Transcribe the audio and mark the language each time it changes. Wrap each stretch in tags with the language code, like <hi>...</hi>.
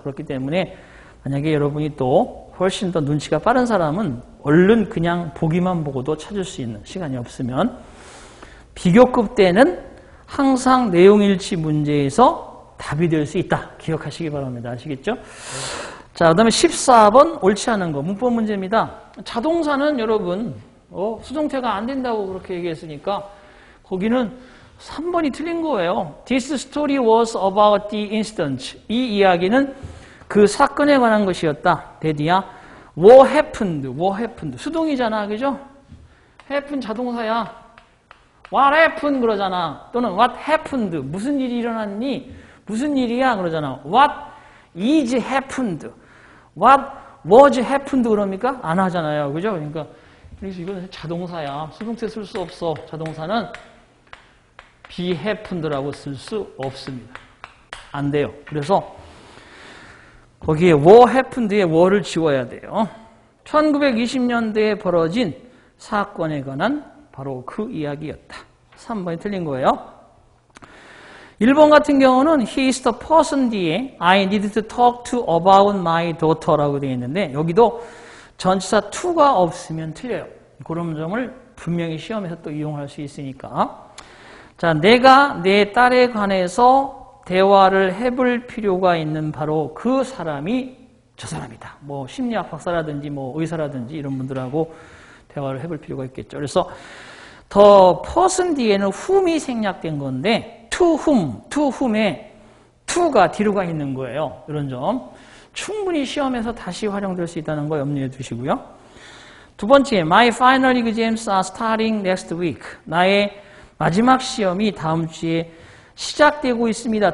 <ko>그렇기 때문에 만약에 여러분이 또 훨씬 더 눈치가 빠른 사람은 얼른 그냥 보기만 보고도 찾을 수 있는 시간이 없으면 비교급 때는 항상 내용일치 문제에서 답이 될 수 있다. 기억하시기 바랍니다. 아시겠죠? 자, 그 다음에 14번 옳지 않은 거 문법 문제입니다. 자동사는 여러분 수동태가 안 된다고 그렇게 얘기했으니까 거기는 3번이 틀린 거예요.</ko> <en>This story was about the incident.</en> <ko>이 이야기는 그 사건에 관한 것이었다. 대디야.</ko> <en>What happened? What happened?</en> <ko>수동이잖아. 그죠? happen 자동사야.</ko> <en>What happened?</en> <ko>그러잖아.</ko> <en>또는 what happened?</en> <ko>무슨 일이 일어났니? 무슨 일이야? 그러잖아.</ko> <en>What is happened? What was happened?</en> <ko>그럽니까? 안 하잖아요. 그죠? 그러니까 그래서 이건 자동사야. 수동태 쓸 수 없어. 자동사는 be happened라고 쓸 수 없습니다. 안 돼요. 그래서 거기에 what happened의 what를 지워야 돼요. 1920년대에 벌어진 사건에 관한 바로 그 이야기였다. 3번이 틀린 거예요. 1번 같은 경우는</ko> <en>He is the person</en> <ko>뒤에</ko> <en>I need to talk to about my daughter</en> <ko>라고 되어 있는데 여기도 전치사 to가 없으면 틀려요. 그런 점을 분명히 시험에서 또 이용할 수 있으니까. 자, 내가 내 딸에 관해서 대화를 해볼 필요가 있는 바로 그 사람이 저 사람이다. 뭐 심리학 박사라든지 뭐 의사라든지 이런 분들하고 대화를 해볼 필요가 있겠죠. 그래서 더 person 뒤에는 whom이 생략된 건데 to whom에 to가 뒤로 가 있는 거예요. 이런 점 충분히 시험에서 다시 활용될 수 있다는 거 염두에 두시고요. 두 번째,</ko> <en>my final exams are starting next week.</en> <ko>나의 마지막 시험이 다음 주에 시작되고 있습니다.</ko>